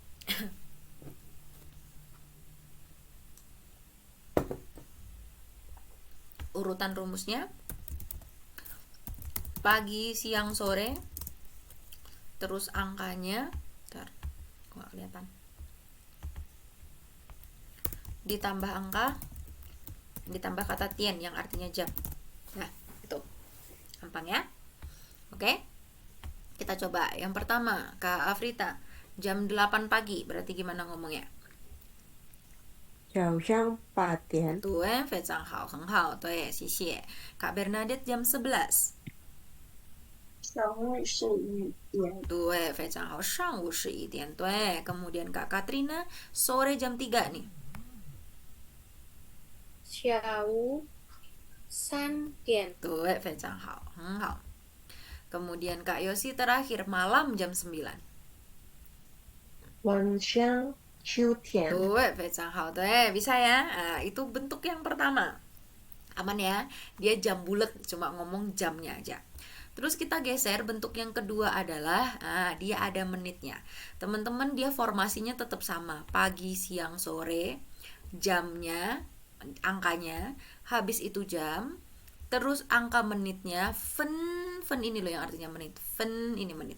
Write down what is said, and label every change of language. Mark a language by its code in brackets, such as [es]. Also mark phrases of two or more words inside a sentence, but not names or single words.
[id] Urutan rumusnya pagi, siang, sore, terus angkanya, ntar nggak kelihatan, ditambah angka, ditambah kata tian yang artinya jam. Nah, itu gampang ya. Oke. Kita coba. Yang pertama, Kak Afrita, jam 8 pagi. Berarti gimana ngomongnya? [zh] 早上8点，对，非常好，很好，对，谢谢。 [id] Kak Bernadette jam 11. [zh] 上午11点，对，非常好，上午11点. 对, [id] kemudian Kak Katrina sore jam 3 nih. [zh] 下午3点，对，非常好，很好. [id] Kemudian Kak Yosi terakhir malam jam 9. [zh] 晚上9点，对，非常好，对, [id] bisa ya. Nah, itu bentuk yang pertama. Aman ya, dia jam bulat, cuma ngomong jamnya aja. Terus kita geser, bentuk yang kedua adalah dia ada menitnya. Teman-teman, dia formasinya tetap sama, pagi, siang, sore, jamnya, angkanya, habis itu jam, terus angka menitnya, fen ini loh yang artinya menit, fen ini menit.